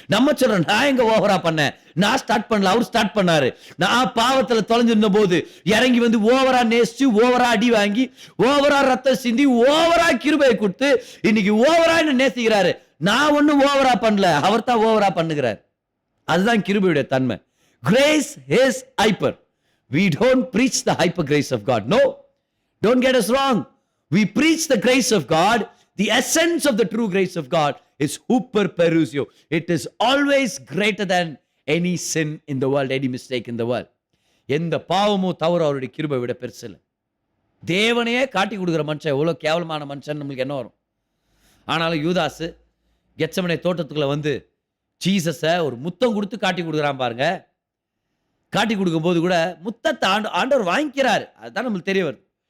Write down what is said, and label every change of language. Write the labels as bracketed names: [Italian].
[Tamil] நம்ம சொல்றோம், நான் எங்க ஓவரா பண்ணேன், நான் ஸ்டார்ட் பண்ணல, அவர் ஸ்டார்ட் பண்ணாரு. நான் பாவத்துல தொலைஞ்சிருந்த போது இறங்கி வந்து ஓவரா நேசிச்சு, ஓவரா அடி வாங்கி, ஓவரா ரத்தம் சிந்தி, ஓவரா கிருபையை கொடுத்து இன்னைக்கு ஓவரா என்ன நேசிக்கிறாரு. நான் ஒண்ணும் ஓவரா பண்ணல, அவர் தான் ஓவரா பண்ணுகிறார். அதுதான் கிருபையுடைய தன்மை. [English] Grace is hyper. We don't preach the hyper grace of God. No, don't get us wrong. We preach the grace of God. The essence of the true grace of God is super perusio. It is always greater than any sin in the world, any mistake in the world. [Tamil] எந்த பாவமோ தவறோ அவருடைய கிருபை விட பெருசு இல்லை. தேவனையே காட்டி கொடுக்குற மனுஷன் எவ்வளவு கேவலமான மனுஷன் நம்மளுக்கு என்ன வரும். ஆனாலும் யூதாசு கெத்செமனே தோட்டத்துக்குள்ள வந்து ஜீசஸை ஒரு முத்தம் கொடுத்து காட்டி கொடுக்குறான் பாருங்க. காட்டி கொடுக்கும் போது கூட முத்தத்தை ஆண்டவர் வாங்கிக்கிறாரு. அதுதான் நம்மளுக்கு தெரிய வருது.